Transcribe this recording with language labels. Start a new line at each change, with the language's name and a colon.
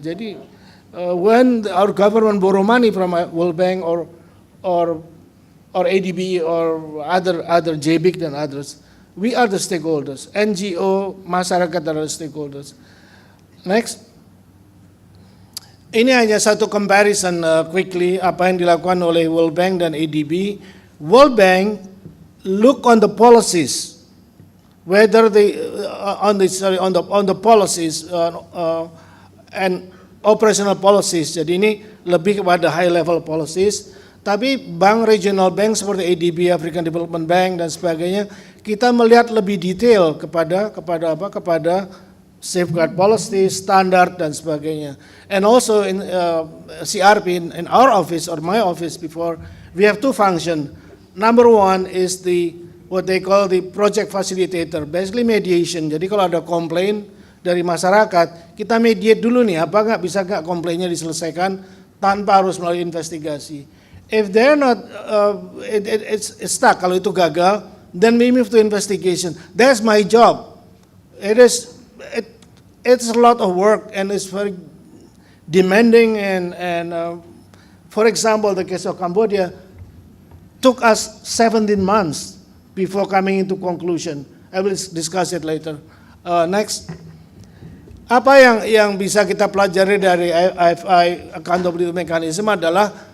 English: Jadi when our government borrow money from World Bank or ADB or other JBIC dan others, we are the stakeholders.
Indonesian: NGO, masyarakat adalah stakeholders. Next. Ini hanya satu comparison quickly apa yang dilakukan oleh World Bank dan ADB.
English: World Bank look on the policies. Whether on the policies and operational policies.
Indonesian: Jadi ini lebih kepada high level policies. Tapi bank regional bank seperti ADB, African Development Bank dan sebagainya, kita melihat lebih detail kepada safeguard policy, standard dan sebagainya.
English: And also in CRP in our office or my office before, we have two functions. Number one is what they call the project facilitator, basically mediation.
Indonesian: Jadi kalau ada komplain dari masyarakat, kita mediate dulu nih, bisa nggak komplainnya diselesaikan tanpa harus melalui investigasi.
English: If they're not, it's stuck.
Indonesian: Kalau itu gagal,
English: then we move to investigation. That's my job. It's a lot of work and it's very demanding. And for example, the case of Cambodia took us 17 months before coming into conclusion. I will discuss it later. Next.
Indonesian: Apa yang bisa kita pelajari dari IFI accountability mechanism adalah